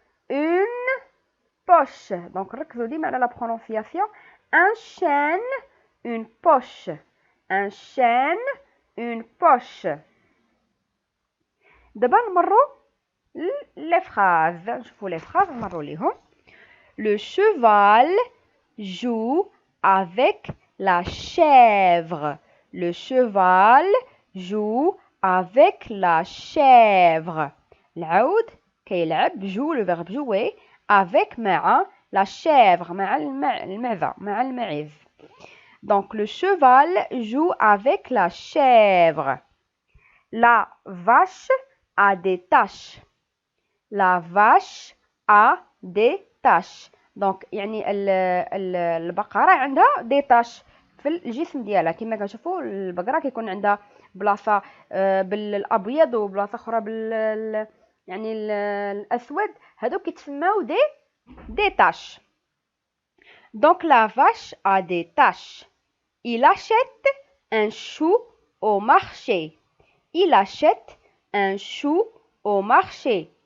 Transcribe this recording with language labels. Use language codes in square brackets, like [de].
[fr] Une poche. Donc [ar] ركزوا ديما على [fr] la prononciation. Un chêne, une poche. Un chêne, une poche. [ar] دابا نمروا [fr] les phrases. [ar] نشوفوا [fr] les phrases [ar] نمروا ليهم. [fr] Le cheval joue avec la chèvre. Le cheval joue avec la chèvre. [ar] العود كيلعب جو [fr] le verbe jouer avec [ar] مع [fr] la chèvre [ar] مع المعزة مع المعز. [fr] Donc le cheval joue avec la chèvre. La vache a des taches. La vache a des taches. [ar] Donc يعني البقرة عندها دي تاش في الجسم ديالها. كما كنشوفوا البقرة كيكون عندها بلاصة بالابيض وبلاصة اخرى يعني الاسود. هادو كيتسماو دي تاش. [fr] Donc la vache a des taches. Il achète un chou au marché. Il achète un chou au marché.